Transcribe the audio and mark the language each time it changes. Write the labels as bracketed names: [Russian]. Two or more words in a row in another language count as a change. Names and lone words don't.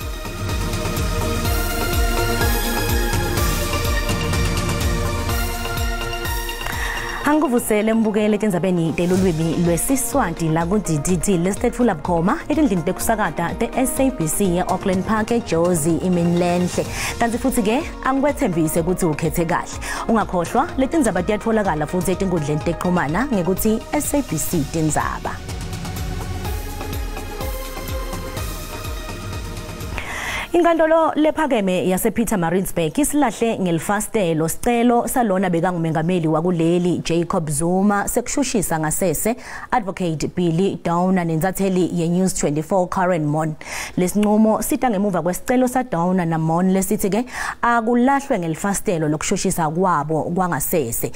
[Swati] Anguvusele mbukele tindzabeni telulwimi lweSiswati la ku-DDT lesithetfula bukhoma etindlini tekusakata te-SABC ye-Auckland Park eJozi imini lenhle kanti futhi ke angikwethembise ukuthi ukhethe kahle ungakhohlwa letindzaba tiyatfolakala futhi etinkundleni tekuxhumana ngekuthi SABC Tindzaba. Inkantolo lephakeme yasePietermaritzburg isilahle ngelifastelo sicelo salona bekangumengameli wakuleli Jacob Zuma sekushushisa ngasese advocate Billy Downer nenzatheli ye-News 24 Karen Mon. Lesinqumo sita ngemuva kwesicelo saDowner naMon lesithi ke akulahlwe ngelifastelo lokushushisa kwabo kwangasese.